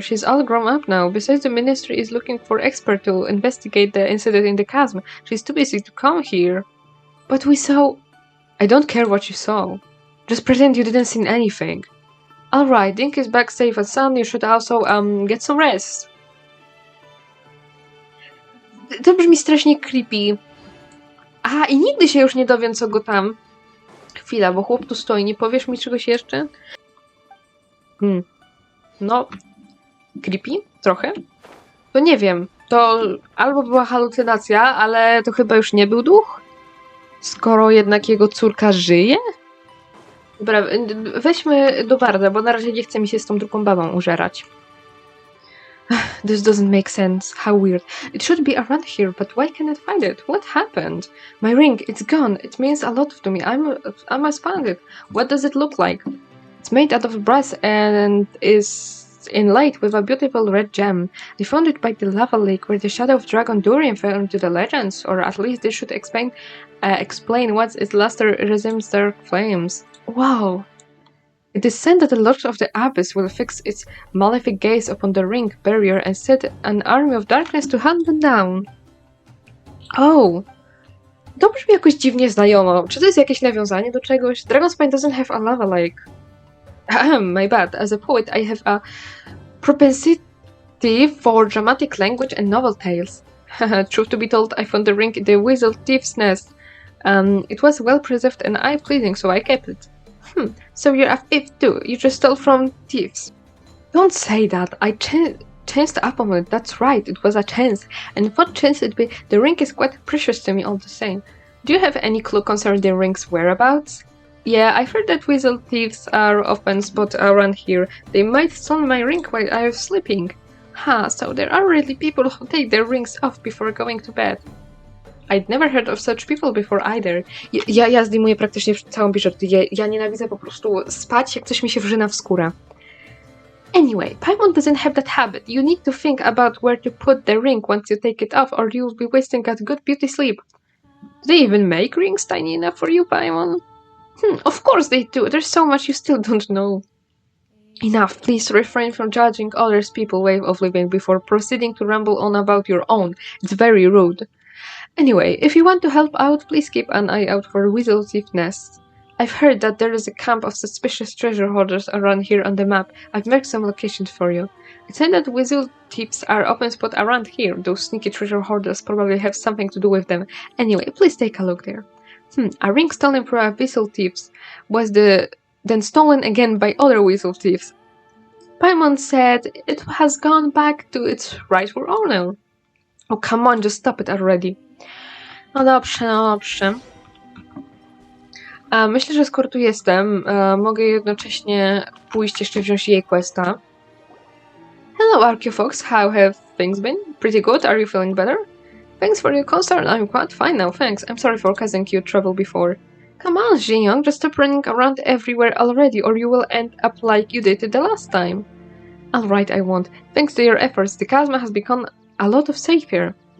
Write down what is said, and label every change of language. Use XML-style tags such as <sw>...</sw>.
<en>She's all grown up now. Besides, the ministry is looking for experts to investigate the incident in the chasm. She's too busy to come here. But we saw... I don't care what you saw. Just pretend you didn't see anything. Alright, Ding is back safe and sound. You should also, get some rest.</en> <pl>To brzmi strasznie creepy. Aha, i nigdy się już nie dowiem, co go tam... Chwila, bo chłop tu stoi. Nie powiesz mi czegoś jeszcze? No... Creepy? Trochę? To nie wiem. To albo była halucynacja, ale to chyba już nie był duch? Skoro jednak jego córka żyje? Dobra, weźmy do Barda, bo na razie nie chce mi się z tą drugą babą użerać.</pl> <en>This doesn't make sense. How weird. It should be around here, but why can't I find it? What happened? My ring, it's gone. It means a lot to me. I must find it. What does it look like? It's made out of brass and is inlaid with a beautiful red gem. I found it by the lava lake where the shadow of Dragon Durian fell into the legends, or at least this should explain what its luster resembles dark flames. Wow. It is said that the Lord of the Abyss will fix its malefic gaze upon the ring barrier and set an army of darkness to hunt them down. Oh!</en> <pl>To brzmi jakoś dziwnie znajomo. Czy to jest jakieś nawiązanie do czegoś?</pl> <en>Dragonspine doesn't have a lava lake. My bad. As a poet, I have a propensity for dramatic language and novel tales. Truth to be told, I found the ring in the Weasel Thief's nest. It was well preserved and eye-pleasing, so I kept it. So you're a thief too. You just stole from thieves. Don't say that. I chanced upon it. That's right. It was a chance. And what chance it be? The ring is quite precious to me all the same. Do you have any clue concerning the ring's whereabouts? Yeah, I've heard that weasel thieves are often spotted around here. They might steal my ring while I was sleeping. So there are really people who take their rings off before going to bed. I'd never heard of such people before either.</en> <pl>Ja zdejmuję praktycznie całą biżuterię. Ja nienawidzę po prostu spać, jak coś mi się wrzyna w skórę.</pl> <en>Anyway, Paimon doesn't have that habit. You need to think about where to put the ring once you take it off, or you'll be wasting a good beauty sleep. Do they even make rings tiny enough for you, Paimon? Of course they do. There's so much you still don't know. Enough. Please refrain from judging others' people's way of living before proceeding to ramble on about your own. It's very rude. Anyway, if you want to help out, please keep an eye out for weasel thief nests. I've heard that there is a camp of suspicious treasure hoarders around here on the map. I've marked some locations for you. It's said that weasel thieves are often spotted around here. Those sneaky treasure hoarders probably have something to do with them. Anyway, please take a look there. A ring stolen from a weasel thieves was then stolen again by other weasel thieves. Paimon said it has gone back to its rightful owner. Oh, come on, just stop it already.</en> <pl>No dobrze. Myślę, że skoro tu jestem, mogę jednocześnie pójść jeszcze wziąć jej questa.</pl> <en>Hello, Archeofox. How have things been? Pretty good. Are you feeling better? Thanks for your concern. I'm quite fine now, thanks. I'm sorry for causing you trouble before. Come on, Xingyang, just stop running around everywhere already, or you will end up like you did the last time. Alright, I won't. Thanks to your efforts, the Chasm has become a lot safer.</en>